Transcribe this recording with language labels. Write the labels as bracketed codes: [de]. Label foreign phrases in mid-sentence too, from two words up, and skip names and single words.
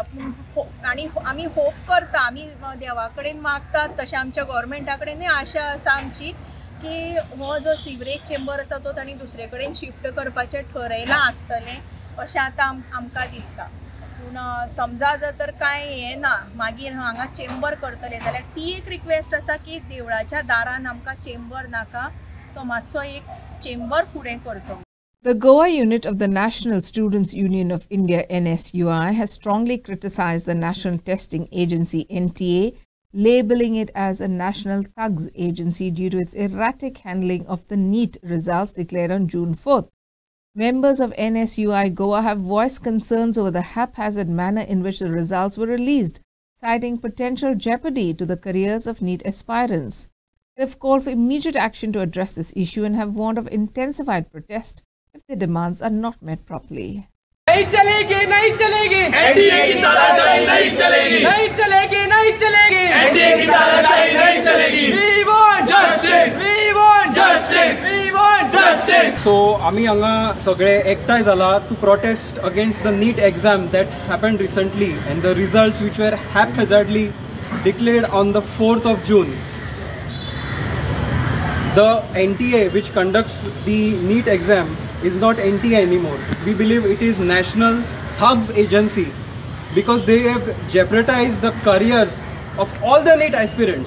[kok] आनी आमी होप करता, आमी देवा कडेन मागतात, तशें आमच्या गव्हर्मेंटा कडेनूय आशा आसा आमची की हो जो [en] sewerage chamber [kok] आसा तो तांणी दुसरे कडेन शिफ्ट करपाचें ठरयलां आसतलें अशें आतां आमकां दिसता. पूण समजा जर तर कांय हें ना, मागीर हांगा चेंबर करतले जाल्यार ती एक रिक्वेस्ट आसा की देवळाच्या दारान आमकां चेंबर नाका, तो मातसो एक चेंबर फुडें करचो. [en] The Goa unit of the National Students Union of India NSUI has strongly criticized the National Testing Agency NTA, labeling it as a national thugs agency due to its erratic handling of the NEET results declared on June 4th. Members of NSUI Goa have voiced concerns over the haphazard manner in which the results were released, citing potential jeopardy to the careers of NEET aspirants. They have called for immediate action to address this issue and have warned of intensified protest if their demands are not met properly. [hi] नहीं चलेगी, नहीं चलेगी, एनडीए की तानाशाही नहीं चलेगी, नहीं चलेगी, नहीं चलेगी, एनडीए की तानाशाही नहीं चलेगी. [en] We want justice, we want justice, we want justice. So [kok] आम्ही हांगा सगळे एकठांय जाला [en] to protest against the NEET exam that happened recently and the results which were haphazardly declared on the 4th of June. The NTA which conducts the NEET exam is not NTA anymore. We believe it is National Thugs Agency because they have jeopardized the careers of all the NEET aspirants.